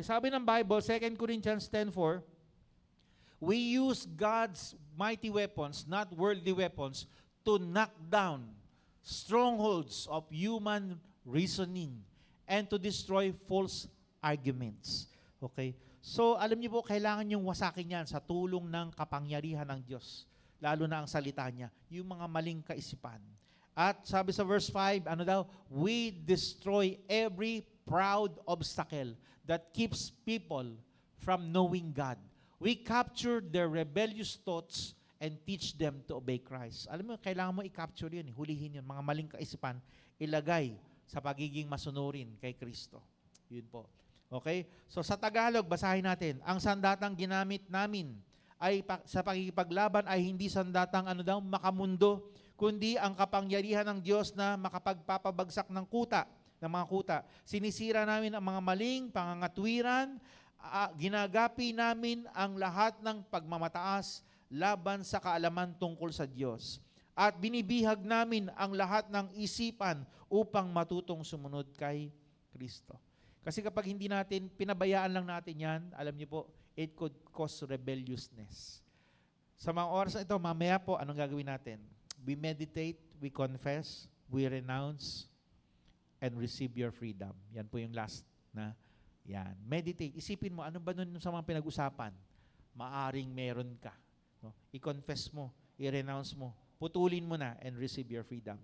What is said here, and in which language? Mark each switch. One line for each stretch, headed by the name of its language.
Filipino: Sabi ng
English: Bible, 2 Corinthians 10:4, we use God's mighty weapons, not worldly weapons, to knock down strongholds of human reasoning and to destroy false arguments. Okay?
Filipino: So, alam niyo po, kailangan yung wasakin yan sa tulong ng kapangyarihan ng Diyos. Lalo na ang salita niya, yung mga maling kaisipan. At sabi sa verse 5,
English: we destroy every proud obstacle that keeps people from knowing God. We capture their rebellious thoughts and teach them to obey Christ.
Filipino: Alam mo, kailangan mo i-capture yun, hulihin yun, mga maling kaisipan, ilagay sa pagiging masunurin kay Kristo. Yun po. Okay? So sa Tagalog, basahin natin, ang sandatang ginamit namin ay sa pagkikipaglaban ay hindi sandatang makamundo, kundi ang kapangyarihan ng Diyos na makapagpapabagsak ng mga kuta. Sinisira namin ang mga maling pangangatwiran, ginagapi namin ang lahat ng pagmamataas laban sa kaalaman tungkol sa Diyos. At binibihag namin ang lahat ng isipan upang matutong sumunod kay Kristo. Kasi kapag hindi natin, pinabayaan lang natin yan, alam niyo po,
English: it could cause rebelliousness.
Filipino: Sa mga oras na ito, mamaya po, anong gagawin natin?
English: We meditate, we confess, we renounce, and receive your freedom.
Filipino: Yan po yung last na yan. Meditate. Isipin mo, ano ba nun sa mga pinag-usapan? Maaring meron ka. No? I-confess mo, i-renounce mo, putulin mo na,
English: and receive your freedom.